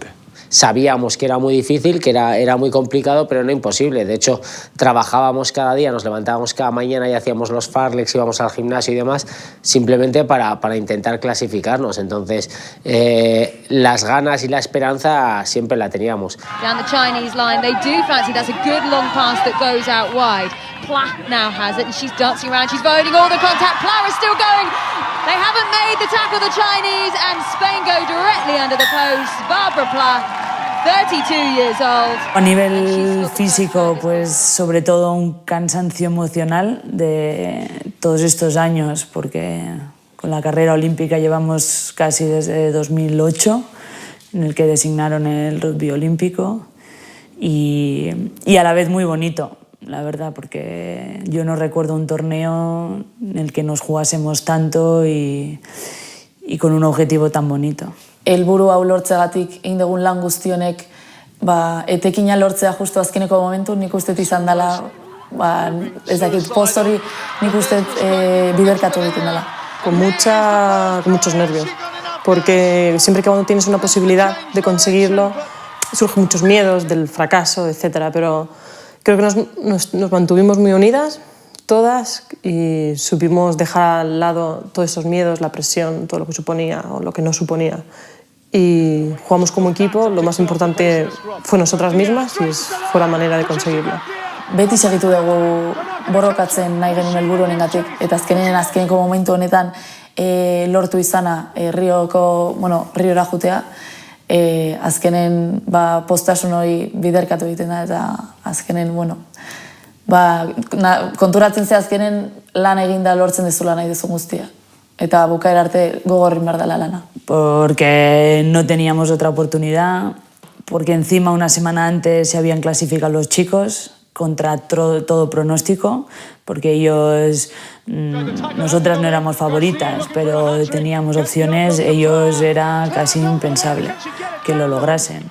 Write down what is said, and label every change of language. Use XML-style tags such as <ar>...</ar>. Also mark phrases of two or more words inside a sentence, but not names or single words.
<es>Sabíamos que era muy difícil, que era muy complicado, pero no imposible. De hecho, trabajábamos cada día, nos levantábamos cada mañana y hacíamos los farlex, íbamos al gimnasio y demás, simplemente para intentar clasificarnos. Entonces, las ganas y la esperanza siempre la teníamos.</es> <en>Down the Chinese line, they do fancy. That's a good long pass that goes out wide. Pla now has it, and she's dancing around. She's avoiding all the contact. Pla is still going. They haven't made the tackle, the Chinese, and Spain go directly under the post. Barbara Pla, 32 years old.</en> <es>A nivel físico, pues sobre todo un cansancio emocional de todos estos años, porque con la carrera olímpica llevamos casi desde 2008, en el que designaron el rugby olímpico y a la vez muy bonito, la verdad, porque yo no recuerdo un torneo en el que nos jugásemos tanto y con un objetivo tan bonito.</es> <eu>Helburu hau lortzegatik egin dugun lan guzti honek etekina lortzea justu azkeneko momentu nik uste izan dela, ez dakit, post hori nik uste biderkatu egiten dela.</eu> <es>Con muchos nervios, porque siempre que cuando tienes una posibilidad de conseguirlo surgen muchos miedos del fracaso, etc. Pero creo que nos mantuvimos muy unidas, todas, y supimos dejar al lado todos esos miedos, la presión, todo lo que suponía o lo que no suponía. Y jugamos como equipo, lo más importante fue nosotras mismas y fue la manera de conseguirlo.</es> <eu>Beti segitu dugu borrokatzen nahi genuen helburu honengatik, eta azkeneko momentu honetan lortu izana Riora jutea, azkenen postasun hori biderkatu egiten da, eta azkenen, konturatzen ze azkenen lan eginda lortzen dezula nahi duzu guztia. Eta bukaera arte gogorrin behar dela lana.</eu> <es>Porque no teníamos otra oportunidad, porque encima una semana antes se habían clasificado los chicos contra todo pronóstico, porque nosotras no éramos favoritas, pero teníamos opciones, ellos era casi impensable que lo lograsen.</es>